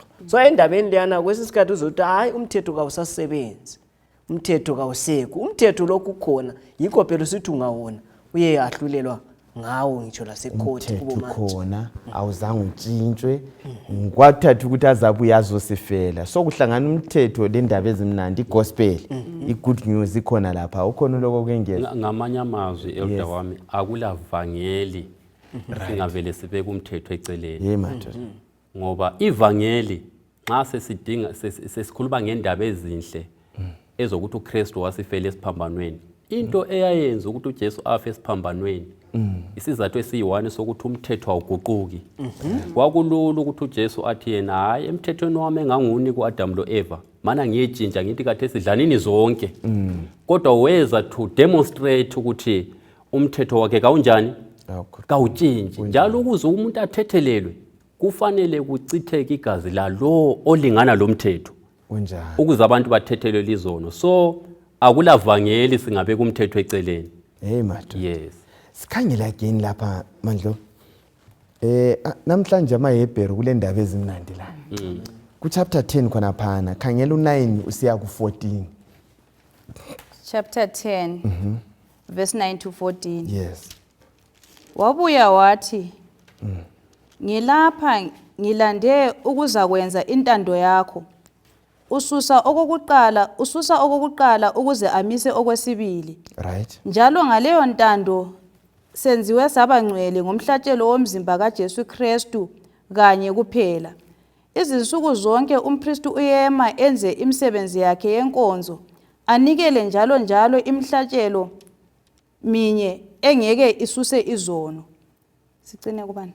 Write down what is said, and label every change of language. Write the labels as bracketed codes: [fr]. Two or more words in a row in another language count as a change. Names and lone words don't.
[nd] So endabeni leyana kwesisikhathi uzothi hayi umthetho kawusasebenzi, umthetho kawusekho. Umthetho lokhu khona yikho phela sithi ungawona uye yahlulelwa ngawo ngitsho lasekhoti kubo umthetho manje. khona awuzange utshintshwe kwathatha ukuthi azabuye azosifela so kuhlangana umthetho lendaba ezimnandi igospel i-good news ikhona lapha ukhona lokho kwengeza ngamanye amazwi elder wami akulavangeli singavele sibeke umthetho eceleni madoda ngoba ivangeli nxa sesikhuluma ngendaba ezinhle ezokuthi uKristu wasifela esiphambanweni into eyayenza ukuthi uJesu afe esiphambanweni isizathu esiyi-1 sokuthi umthetho awuguquki kwakulula ukuthi uJesu athi yena hayi emthethweni wami enganguni ku-Adam lo-Eva mana ngiyetshintsha ngithi kade sidlanini zonke kodwa weza [en] to demonstrate [nd] ukuthi umthetho wakhe kawunjani kawutshintshi njalo ukuze umuntu athethelelwe kufanele kuchitheke igazi lalo olingana lo mthetho ukuze abantu bathethelwe izono so akulavangeli singabeka umthetho eceleni madoda yes sikhangela again lapha Mandlo namhlanje amaHebheru kule ndaba ezimnandi la ku chapter 10 khona phana khangela u9 usiya ku14 [en] chapter 10 verse 9 to 14 [nd] yes wabuya wathi ngilapha ngilande ukuzakwenza intando yakho ususa okokuqala ukuze amise okwesibili right njalo ngaleyo ntando senziwe sabangcwele ngomhlatshelo womzimba kaJesu Kristu kanye kuphela izinsuku zonke umpristi uyema enze imisebenzi yakhe yenkonzo anikele njalo imihlatshelo minye engeke isuse izono sicine kubani